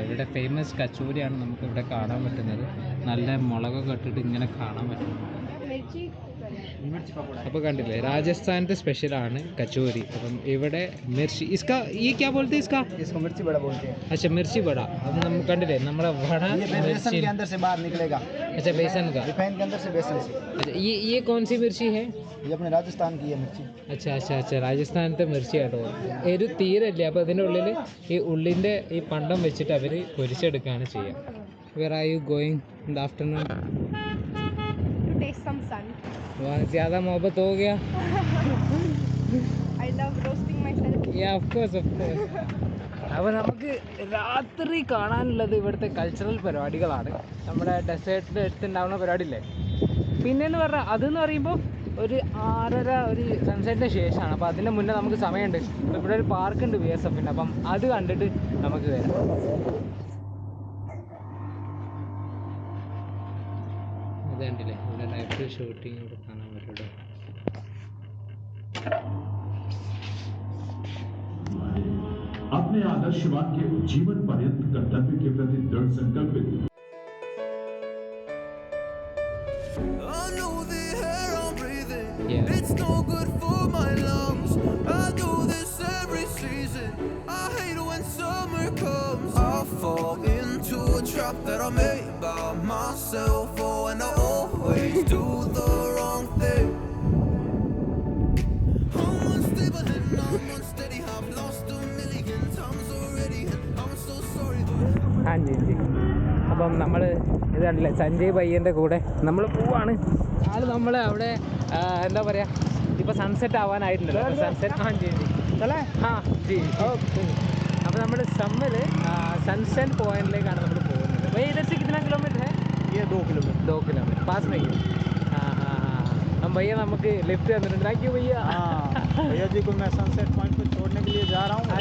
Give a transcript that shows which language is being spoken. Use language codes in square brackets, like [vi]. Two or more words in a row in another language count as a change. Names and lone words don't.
[ml] ഇവിടെ ഫേമസ് കച്ചോരിയാണ് നമുക്ക് ഇവിടെ കാണാൻ പറ്റുന്നത്. നല്ല മുളകൊക്കെ ഇട്ടിട്ട് ഇങ്ങനെ കാണാൻ പറ്റും. [hi] मिर्च पकौड़ा [ml] അപ്പോൾ കണ്ടില്ലേ രാജസ്ഥാനത്തെ സ്പെഷ്യലാണ് കച്ചോരി. അപ്പം ഇവിടെ [hi] मिर्ची इसका ए क्या ബോൾते हैं इसका इसको मिर्ची बड़ा बोलते हैं अच्छा मिर्ची बड़ा. അപ്പം നമുക്ക് കണ്ടില്ലേ നമ്മുടെ വട ये बेसन मिर्ची. के अंदर से बाहर निकलेगा अच्छा बेसन का. रिफाइन के अंदर से बेसन से अच्छा ये कौन सी मिर्ची है? ये अपने राजस्थान की है मिर्ची अच्छा अच्छा अच्छा [ml] രാജസ്ഥാനത്തെ മിർച്ചി കേട്ടോ. ഒരു തീരല്ലേ, അപ്പോൾ അതിൻ്റെ ഉള്ളിൽ ഈ ഉള്ളിൻ്റെ ഈ പണ്ടം വെച്ചിട്ട് അവർ പൊരിച്ചെടുക്കുകയാണ് ചെയ്യുക. [en] Where are you going in the afternoon? To taste some sun. [hi] ज़्यादा मोहब्बत हो गया? [en] I love roasting myself. Yeah, of course. [ml] അപ്പോൾ നമുക്ക് രാത്രി കാണാനുള്ളത് ഇവിടുത്തെ കൾച്ചറൽ പരിപാടികളാണ്. നമ്മുടെ ഡെസേർട്ടിൻ്റെ അടുത്തുണ്ടാവുന്ന പരിപാടിയില്ലേ. പിന്നെയെന്ന് പറഞ്ഞാൽ അതെന്ന് പറയുമ്പോൾ ഒരു 6:30 ഒരു സൺസെറ്റിന് ശേഷമാണ്. അപ്പോൾ അതിൻ്റെ മുന്നേ നമുക്ക് സമയമുണ്ട്. അപ്പോൾ ഇവിടെ ഒരു പാർക്കുണ്ട് BSFൻ്റെ. അപ്പം അത് കണ്ടിട്ട് നമുക്ക് വരാം. ഇത് കണ്ടില്ലേ, ഇവിടെ [en] life shooting [ml] ഇവിടെ കാണാൻ പറ്റുള്ളൂ. [hi] अपने आदर्शवाद के जीवन पर्यंत कर्तव्य के प्रति दृढ़ संकल्पित [en] I know the air I'm breathing, Yeah. it's no good for my lungs. I do this every season. I hate when summer comes. I fall into a trap that I made by myself. Oh, and I always do the wrong thing. I'm unstable and I'm unsteady. I've lost a million times already, and I'm so sorry. [ml] ആ ജി ജി. അപ്പം നമ്മൾ ഇത് കണ്ടില്ലേ, സഞ്ജയ് പയ്യൻ്റെ കൂടെ നമ്മൾ പോവാണ്. ആൾ നമ്മൾ അവിടെ എന്താ പറയുക, ഇപ്പോൾ സൺസെറ്റ് ആവാനായിട്ടുണ്ടല്ലോ. സൺസെറ്റ് ആ ജി ജി ആ ജി. അപ്പോൾ നമ്മൾ സമ്മിൽ സൺസെറ്റ് പോയിന്റിലേക്കാണ് നമ്മൾ പോകുന്നത്. അപ്പോൾ ഇതൊക്കെ [hi] കിतना किलोमीटर है? ये 2 किलोमीटर 2 किलोमीटर पास में ही. हाँ हाँ हाँ. हम भैया [ml] നമുക്ക് ലിഫ്റ്റ് തന്നിട്ടുണ്ട്. [en] Thank you [hi] भैया. हाँ भैया जी को मैं सनसेट पॉइंट पे छोड़ने के लिए जा रहा हूँ